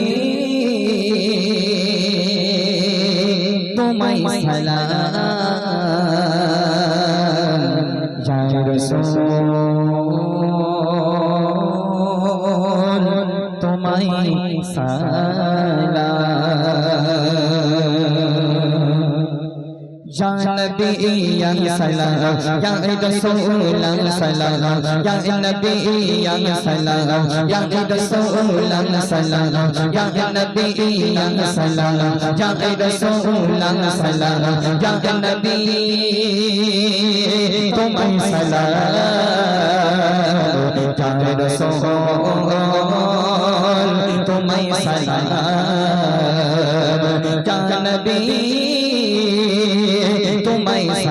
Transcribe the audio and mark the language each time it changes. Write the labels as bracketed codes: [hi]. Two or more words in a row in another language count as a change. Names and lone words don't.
[bn] তোমায় সালাম, [ar] يا رسول [bn] তোমায় সালাম, [ar] Ya نبي يا سلام، يا رسول سلام، يا نبي يا سلام، يا رسول سلام، يا نبي يا سلام، يا رسول سلام، يا نبي [bn] তোমায় সালাম, [ar] يا رسول [bn] তোমায় সালাম, [ar] يا نبي তোমায়